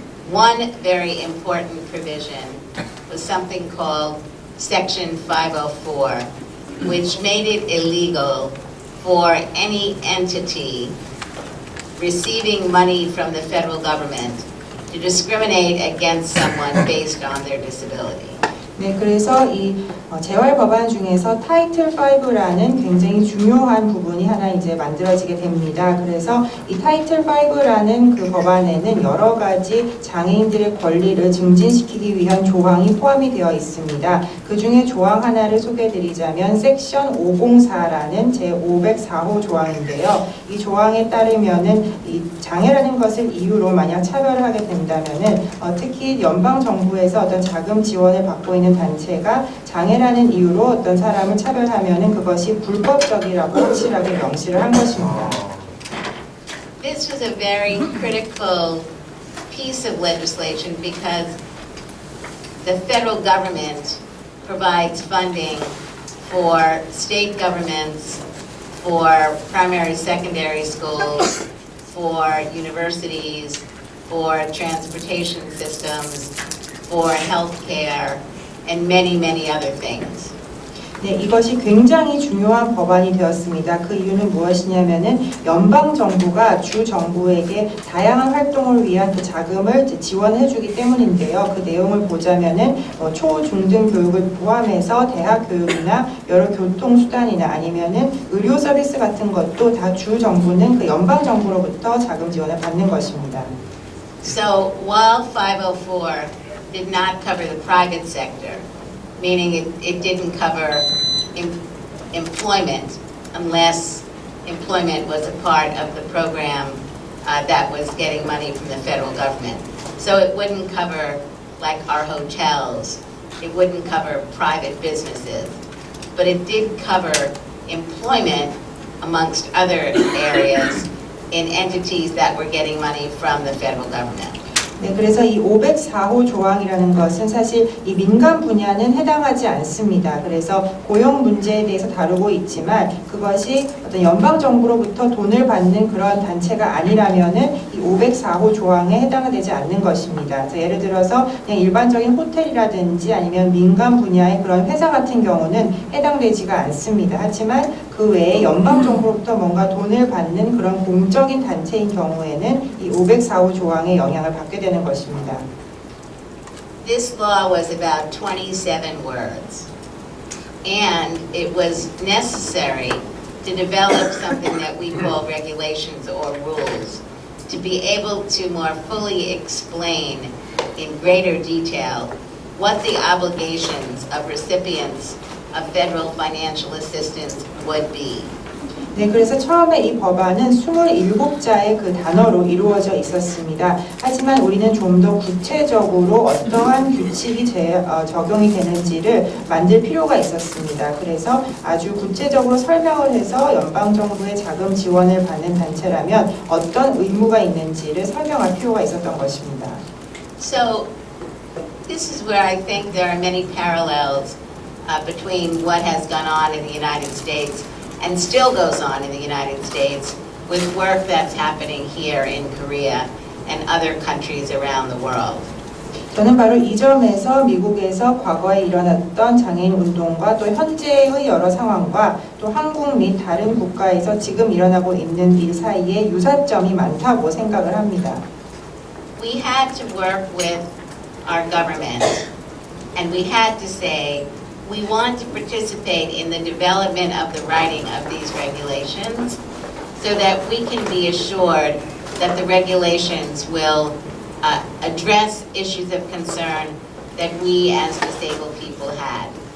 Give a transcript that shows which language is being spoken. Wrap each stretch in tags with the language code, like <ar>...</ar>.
<en>One very important provision was something called Section 504, which made it illegal for any entity receiving money from the federal government to discriminate against someone based on their disability.</en> <ko>네, 그래서 이 재활 법안 중에서 타이틀 5라는 굉장히 중요한 부분이 하나 이제 만들어지게 됩니다. 그래서 이 타이틀 5라는 그 법안에는 여러 가지 장애인들의 권리를 증진시키기 위한 조항이 포함이 되어 있습니다. 그 중에 조항 하나를 소개해드리자면 섹션 504라는 제504호 조항인데요. 이 조항에 따르면은 이 장애라는 것을 이유로 만약 차별을 하게 된다면은 특히 연방 정부에서 어떤 자금 지원을 받고 있는 단체가 장애라는 이유로 어떤 사람을 차별하면은 그것이 불법적이라고 확실하게 명시를 한 것입니다.</ko> <en>This was a very critical piece of legislation because the federal government provides funding for state governments, for primary, secondary schools, for universities, for transportation systems, for healthcare, and many, many other things.</en> <ko>네, 이것이 굉장히 중요한 법안이 되었습니다. 그 이유는 무엇이냐면은 연방 정부가 주 정부에게 다양한 활동을 위한 그 자금을 지원해주기 때문인데요. 그 내용을 보자면은 초, 중등 교육을 포함해서 대학 교육이나 여러 교통 수단이나 아니면은 의료 서비스 같은 것도 다 주 정부는 그 연방 정부로부터 자금 지원을 받는 것입니다.</ko> <en>So while 504 did not cover the private sector, meaning it didn't cover employment unless employment was a part of the program that was getting money from the federal government. So it wouldn't cover like our hotels, it wouldn't cover private businesses, but it did cover employment amongst other areas in entities that were getting money from the federal government.</en> <ko>네, 그래서 이 504호 조항이라는 것은 사실 이 민간 분야는 해당하지 않습니다. 그래서 고용 문제에 대해서 다루고 있지만 그것이 어떤 연방 정부로부터 돈을 받는 그런 단체가 아니라면은 이 504호 조항에 해당되지 않는 것입니다. 그래서 예를 들어서 그냥 일반적인 호텔이라든지 아니면 민간 분야의 그런 회사 같은 경우는 해당되지가 않습니다. 하지만 그 외에 연방 정부로부터 뭔가 돈을 받는 그런 공적인 단체인 경우에는 이 504호 조항의 영향을 받게 되는 것입니다.</ko> <en>This law was about 27 words, and it was necessary to develop something that we call regulations or rules, to be able to more fully explain in greater detail what the obligations of recipients of federal financial assistance would be.</en> <ko>네, 그래서 처음에 이 법안은 27자의 그 단어로 이루어져 있었습니다. 하지만 우리는 좀 더 구체적으로 어떠한 규칙이 적용이 되는지를 만들 필요가 있었습니다. 그래서 아주 구체적으로 설명을 해서 연방정부의 자금 지원을 받는 단체라면 어떤 의무가 있는지를 설명할 필요가 있었던 것입니다.</ko> <en>So this is where I think there are many parallels between what has gone on in the United States and still goes on in the United States with work that's happening here in Korea and other countries around the world.</en> <ko>저는 바로 이 점에서 미국에서 과거에 일어났던 장애인 운동과 또 현재의 여러 상황과 또 한국 및 다른 국가에서 지금 일어나고 있는 일 사이에 유사점이 많다고 생각을 합니다.</ko> <en>We had to work with our government and we had to say we want to participate in the development of the writing of these regulations so that we can be assured that the regulations will address issues of concern that we as disabled people had.</en>